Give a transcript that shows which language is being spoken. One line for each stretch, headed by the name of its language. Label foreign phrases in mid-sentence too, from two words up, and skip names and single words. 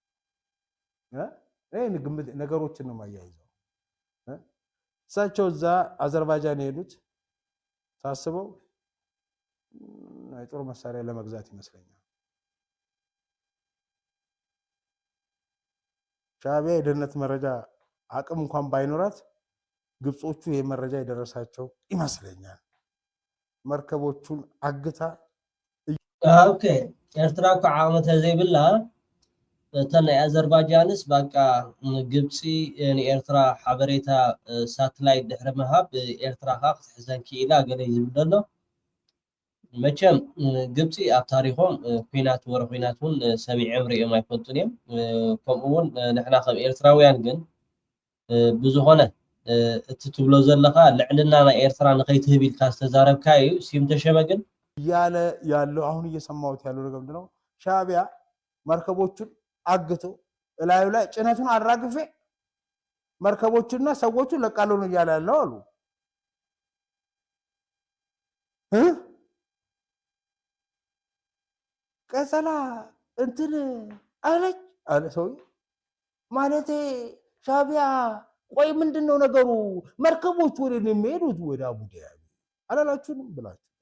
Amharic: ግምት ነገሮችን ነው ማያይዘው። እሳቸው እዛ አዘርባይጃን የሄዱት ታስበው የጦር መሳሪያ ለመግዛት ይመስለኛል። ሻዕቢያ የደህንነት መረጃ አቅም እንኳን ባይኖራት ግብጾቹ ይሄ መረጃ የደረሳቸው ይመስለኛል። መርከቦቹን አግታ
Tigrinya: ኦኬ ኤርትራ እኮ ዓመተ ዘይብላ እተን ናይ አዘርባይጃንስ በቃ ግብፂ ንኤርትራ ሓበሬታ ሳተላይት ድሕሪ ምሃብ ኤርትራ ካ ክትሕዘን ክኢላ ገለ ዝብል ዘሎ መቸም ግብፂ ኣብ ታሪኾም ኩናት ወረ ኩናት እውን ሰሚዖም ሪኦም ኣይፈልጡን እዮም። ከምኡውን ንሕና ከም ኤርትራውያን ግን ብዙኾነ እትትብሎ ዘለኻ ልዕልና ናይ ኤርትራ ንኸይትህብ ኢልካ ዝተዛረብካ እዩ ሲም ተሸመግን
Amharic: እያለ ያለው አሁን እየሰማሁት ያለው ነገር ምንድነው ሻዕቢያ መርከቦቹን አግቶ እላዩ ላይ ጭነቱን አራግፌ መርከቦቹና ሰዎቹን ለቃለው ነው እያለ ያለው አሉ ቀሰላ እንትን አለች አለ ሰው ማለቴ ሻዕቢያ ቆይ ምንድነው ነገሩ መርከቦቹ ወደ የሚሄዱት ወደ አቡዳቢ አላላችሁንም ብላችሁ